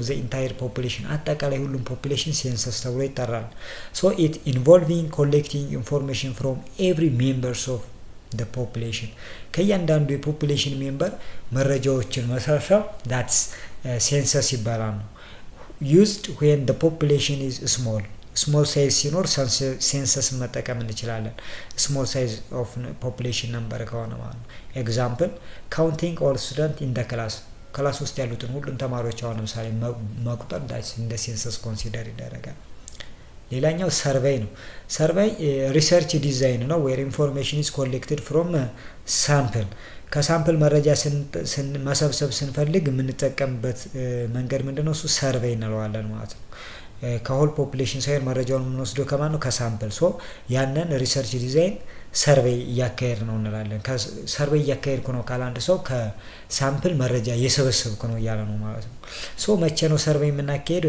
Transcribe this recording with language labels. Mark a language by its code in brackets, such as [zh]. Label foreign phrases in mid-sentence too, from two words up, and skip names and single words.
[en] the entire population፣ [am] አጠቃላይ ሁሉም ፖፑሌሽን ሴንሰስ ተብሎ ይጠራል። [en] it involving collecting information from every members of the population፣ [am] ከእያንዳንዱ የፖፑሌሽን [en] ሜምበር [am] መረጃዎችን መሰብሰብ [en] that's census [am] ይባላል ነው። [en] used when the population is small ሳይዝ ሲኖር ሴንሰስ [am] መጠቀም እንችላለን። [en] small size of population number [am] ከሆነ ማለት ነው። [en] example counting all student in the class [am] ውስጥ ያሉትን ሁሉም ተማሪዎች አሁን ለምሳሌ መቁጠር እንደ ሴንሰስ ኮንሲደር ይደረጋል። ሌላኛው ሰርቬይ ነው። [en] survey research design [am] ነው [en] where information is collected from sample። [am] ከሳምፕል መረጃ መሰብሰብ ስንፈልግ የምንጠቀምበት መንገድ ምንድነው? እሱ ሰርቬይ እንለዋለን ማለት ነው። ከሆል ፖፑሌሽን ሳይሆን መረጃውን የምንወስደው ከማን ነው? ከሳምፕል። ያንን [en] research design survey [am] እያካሄድ ነው እንላለን። ሰርቬይ እያካሄድኩ ነው ካለ አንድ ሰው ከሳምፕል መረጃ እየሰበሰብኩ ነው እያለ ነው ማለት ነው። መቼ ነው ሰርቬይ የምናካሄደው?